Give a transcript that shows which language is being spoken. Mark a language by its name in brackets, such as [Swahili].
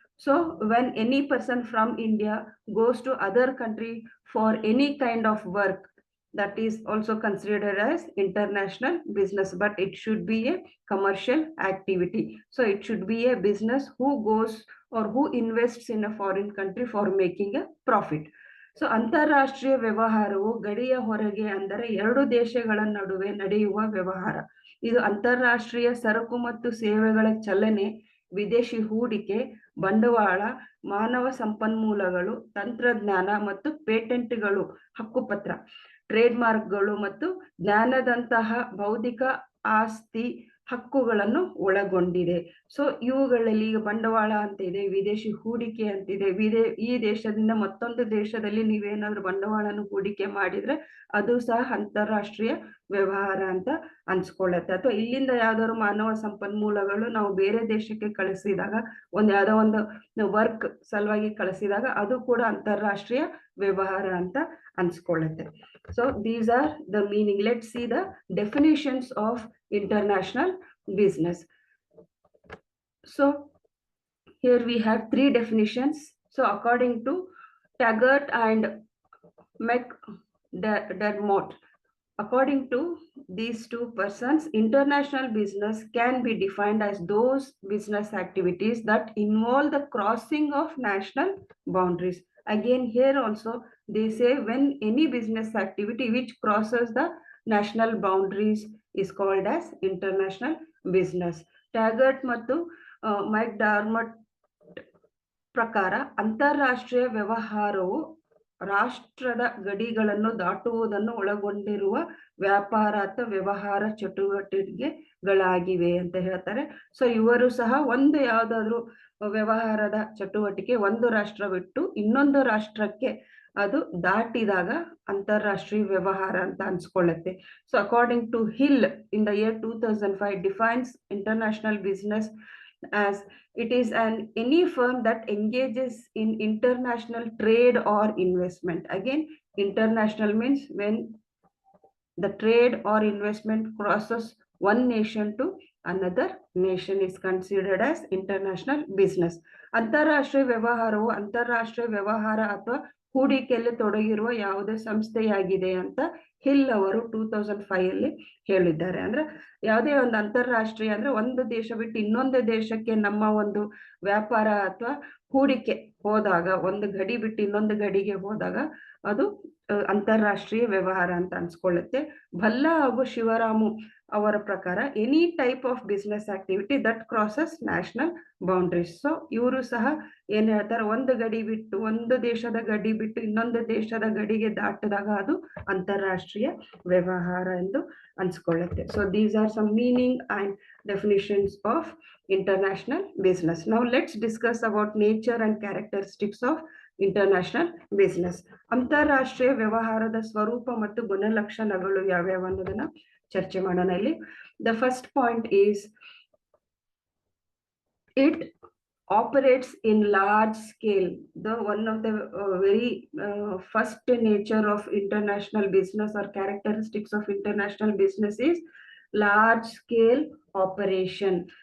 [English] So when any person from India goes to other country for any kind of work, that is also considered as international business, but it should be a commercial activity. So it should be a business who goes or who invests in a foreign country for making a profit. [Kannada] So ಅಂತಾರಾಷ್ಟ್ರೀಯ ವ್ಯವಹಾರವು ಗಡಿಯ ಹೊರಗೆ ಅಂದರೆ ಎರಡು ದೇಶಗಳ ನಡುವೆ ನಡೆಯುವ ವ್ಯವಹಾರ. ಇದು ಅಂತಾರಾಷ್ಟ್ರೀಯ ಸರಕು ಮತ್ತು ಸೇವೆಗಳ ಚಲನೆ, ವಿದೇಶಿ ಹೂಡಿಕೆ, ಬಂಡವಾಳ, ಮಾನವ ಸಂಪನ್ಮೂಲಗಳು, ತಂತ್ರಜ್ಞಾನ ಮತ್ತು ಪೇಟೆಂಟ್ಗಳು, ಹಕ್ಕುಪತ್ರ, ಟ್ರೇಡ್ ಮಾರ್ಕ್ಗಳು ಮತ್ತು ಜ್ಞಾನದಂತಹ ಬೌದ್ಧಿಕ ಆಸ್ತಿ ಹಕ್ಕುಗಳನ್ನು ಒಳಗೊಂಡಿದೆ. ಸೊ ಇವುಗಳಲ್ಲಿ ಈಗ ಬಂಡವಾಳ ಅಂತ ಇದೆ, ವಿದೇಶಿ ಹೂಡಿಕೆ ಅಂತಿದೆ. ಈ ದೇಶದಿಂದ ಮತ್ತೊಂದು ದೇಶದಲ್ಲಿ ನೀವೇನಾದ್ರೂ ಬಂಡವಾಳನ ಹೂಡಿಕೆ ಮಾಡಿದ್ರೆ ಅದು ಸಹ ಅಂತಾರಾಷ್ಟ್ರೀಯ ವ್ಯವಹಾರ ಅಂತ ಅನ್ಸ್ಕೊಳ್ಳುತ್ತೆ. ಅಥವಾ ಇಲ್ಲಿಂದ ಯಾವ್ದಾದ್ರು ಮಾನವ ಸಂಪನ್ಮೂಲಗಳು ನಾವು ಬೇರೆ ದೇಶಕ್ಕೆ ಕಳಿಸಿದಾಗ, ಯಾವ್ದೋ ಒಂದು ವರ್ಕ್ ಸಲುವಾಗಿ ಕಳಿಸಿದಾಗ ಅದು ಕೂಡ ಅಂತಾರಾಷ್ಟ್ರೀಯ ವ್ಯವಹಾರ ಅಂತ ಅನ್ಸ್ಕೊಳ್ಳುತ್ತೆ. [English] So these are the meaning. Let's see the definitions of international business. So here we have three definitions. So according to Taggart and McDermott, according to these two persons, international business can be defined as those business activities that involve the crossing of national boundaries. Again, here also they say when any business activity which crosses the national boundaries is called as international business. [Kannada] Taggart ಮತ್ತು McDermott ಪ್ರಕಾರ ಅಂತಾರಾಷ್ಟ್ರೀಯ ವ್ಯವಹಾರವು ರಾಷ್ಟ್ರದ ಗಡಿಗಳನ್ನು ದಾಟುವುದನ್ನು ಒಳಗೊಂಡಿರುವ ವ್ಯಾಪಾರ ಅಥವಾ ವ್ಯವಹಾರ ಚಟುವಟಿಕೆಗಳಾಗಿವೆ ಅಂತ ಹೇಳ್ತಾರೆ. ಸೊ ಇವರು ಸಹ ಒಂದು ಯಾವ್ದಾದ್ರು ವ್ಯವಹಾರದ ಚಟುವಟಿಕೆ ಒಂದು ರಾಷ್ಟ್ರ ಬಿಟ್ಟು ಇನ್ನೊಂದು ರಾಷ್ಟ್ರಕ್ಕೆ ಅದು ದಾಟಿದಾಗ ಅಂತಾರಾಷ್ಟ್ರೀಯ ವ್ಯವಹಾರ ಅಂತ ಅನ್ಸ್ಕೊಳ್ಳುತ್ತೆ. [English] So according to Hill in the year 2005 defines international business as it is any firm that engages in international trade or investment. Again, international means when the trade or investment crosses one nation to another nation is considered as international business. [Kannada] ಅಂತಾರಾಷ್ಟ್ರೀಯ ವ್ಯವಹಾರವು ಅಂತಾರಾಷ್ಟ್ರೀಯ ವ್ಯವಹಾರ ಅಥವಾ ಹೂಡಿಕೆಯಲ್ಲಿ ತೊಡಗಿರುವ ಯಾವುದೇ ಸಂಸ್ಥೆಯಾಗಿದೆ ಅಂತ ಹಿಲ್ ಅವರು 2005 ಅಲ್ಲಿ ಹೇಳಿದ್ದಾರೆ. ಅಂದ್ರೆ ಯಾವುದೇ ಒಂದು ಅಂತಾರಾಷ್ಟ್ರೀಯ ಅಂದ್ರೆ ಒಂದು ದೇಶ ಬಿಟ್ಟು ಇನ್ನೊಂದು ದೇಶಕ್ಕೆ ನಮ್ಮ ಒಂದು ವ್ಯಾಪಾರ ಅಥವಾ ಹೂಡಿಕೆ ಹೋದಾಗ, ಒಂದು ಗಡಿ ಬಿಟ್ಟು ಇನ್ನೊಂದು ಗಡಿಗೆ ಹೋದಾಗ ಅದು ಅಂತಾರಾಷ್ಟ್ರೀಯ ವ್ಯವಹಾರ ಅಂತ ಅನ್ಸ್ಕೊಳ್ಳುತ್ತೆ. ಭಲ್ಲಾ ಹಾಗೂ ಶಿವರಾಮು ಅವರ ಪ್ರಕಾರ [English] Any type of business activity that crosses national boundaries. [Kannada] So ಇವರು ಸಹ ಏನ್ ಹೇಳ್ತಾರೆ, ಒಂದು ಗಡಿ ಬಿಟ್ಟು ಒಂದು ದೇಶದ ಗಡಿ ಬಿಟ್ಟು ಇನ್ನೊಂದು ದೇಶದ ಗಡಿಗೆ ದಾಟಿದಾಗ ಅದು ಅಂತಾರಾಷ್ಟ್ರೀಯ ವ್ಯವಹಾರ ಎಂದು ಅನ್ಸ್ಕೊಳ್ಳುತ್ತೆ. [English] So these are some meaning and definitions of international business. Now let's discuss about nature and characteristics of international business. [Kannada] ಅಂತಾರಾಷ್ಟ್ರೀಯ ವ್ಯವಹಾರದ ಸ್ವರೂಪ ಮತ್ತು ಗುಣಲಕ್ಷಣಗಳು ಯಾವ್ಯಾವ ಅನ್ನೋದನ್ನ ಚರ್ಚೆ ಮಾಡೋಣ ಇಲ್ಲಿ. [English] The first point is it operates in large scale. The one of the very first nature of international business or characteristics of international business is large scale operation.